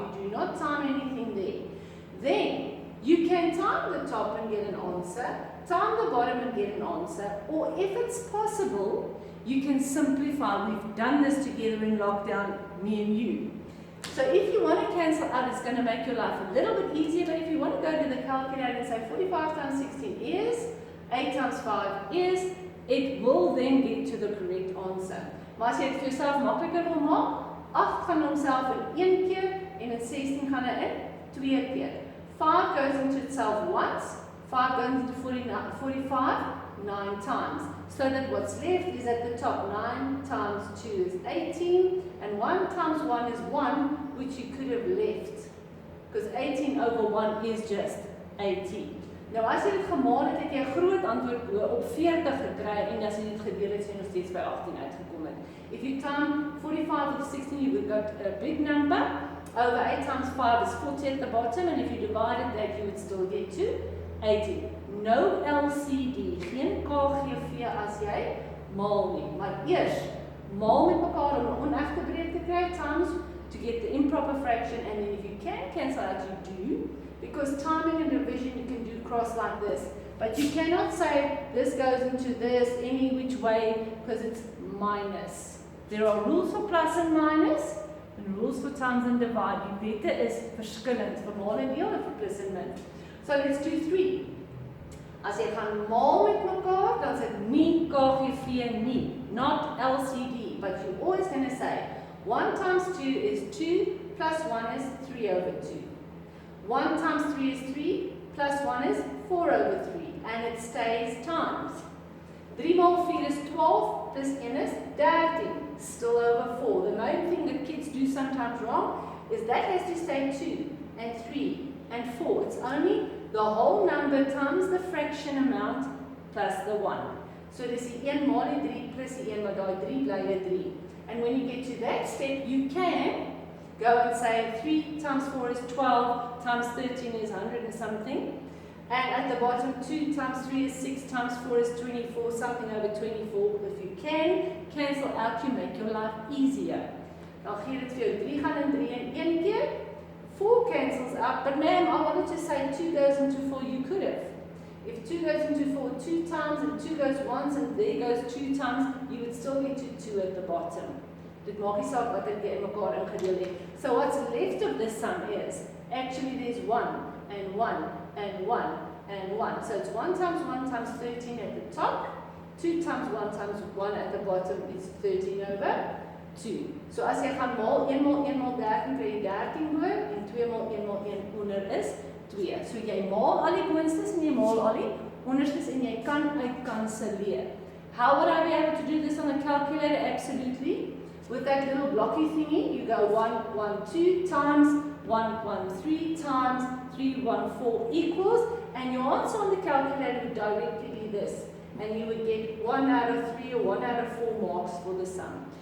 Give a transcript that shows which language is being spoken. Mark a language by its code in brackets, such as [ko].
[en] You do not time anything there. Then, you can time the top and get an answer, time the bottom and get an answer, or if it's possible, you can simplify. We've done this together in lockdown, me and you. So if you want to cancel out, it's going to make your life a little bit easier, but if you want to go to the calculator and say 45 times 16 is, 8 times 5 is, it will then get to the correct answer. [af] Maar as jy dit vir jouself makliker wil maak, 8 gaan homself in 1 keer en in 16 gaan hy in 2 keer. [en] 5 goes into itself once, 5 goes into 45 9 times. So that what's left is at the top. 9 times 2 is 18, and 1 times 1 is 1, which you could have left. Because 18 over 1 is just 18. [af] Nou as jy dit gemaak het, het jy 'n groot antwoord op 40 gekry, en as jy dit gedeel het, sê jy nog steeds by 18 uitgekom het. [en] If you time 45 with 16, you would got a big number. Over 8 times 5 is 40 at the bottom, and if you divided that, you would still get to 80. [af] No LCD, geen KGV as jy maal nie. Maar eers, maal met mekaar om 'n onegte breek te kry, [en] times to get the improper fraction, and then if you can cancel out, you do. Because timing and division you can do cross like this. But you cannot say this goes into this any which way because it's minus. There are rules for plus and minus and rules for times and divide. [af] Die wette is verskillend vir maal en deel en vir plus en min. [en] So let's do 3. [af] As jy gaan maal met mekaar, dan is dit nie KGV nie. [en] Not LCD. But you're always going to say 1 times 2 is 2 plus 1 is 3 over 2. 1 times 3 is 3, plus 1 is 4 over 3, and it stays times. 3 more 4 is 12, plus 1 is 13, still over 4. The main thing that kids do sometimes wrong is that has to stay 2, and 3, and 4. It's only the whole number times the fraction amount plus the 1. [af] So dis die 1 maal die 3 plus die 1, maar daai 3 bly 'n 3. [en] And when you get to that step, you can go and say 3 times 4 is 12, times 13 is 100 and something. And at the bottom, 2 times 3 is 6, times 4 is 24, something over 24. If you can cancel out, you make your life easier. [af] Dan gee dit vir jou 3 gaan in 3 in 1 keer. [en] 4 cancels out, but ma'am, I wanted to say 2 goes into 4, you could have. If 2 goes into 4 2 times and 2 goes once and there goes 2 times, you would still get to 2 at the bottom. [af] Dit maak nie saak wat jy in mekaar ingedeel het. [en] So what's left of this sum is, actually there's 1 and 1 and 1 and 1. So it's 1 times 13 at the top, 2 times 1 at the bottom is 13 over 2. [af] So as jy gaan maal, 1 maal 1 maal 13 kry jy 13 bo, en 2 maal 1 maal 1 onder is 2. So jy maal al die boonstes en jy maal al die onderstes en jy kan uitkanselleer. [en] How would I be able to do this on a calculator? Absolutely. With that little blocky thingy, you go 1, 1, 2 times 1, 1, 3 times 3, 1, 4 equals, and your answer on the calculator would directly be this. And you would get 1 out of 3 or 1 out of 4 marks for the sum.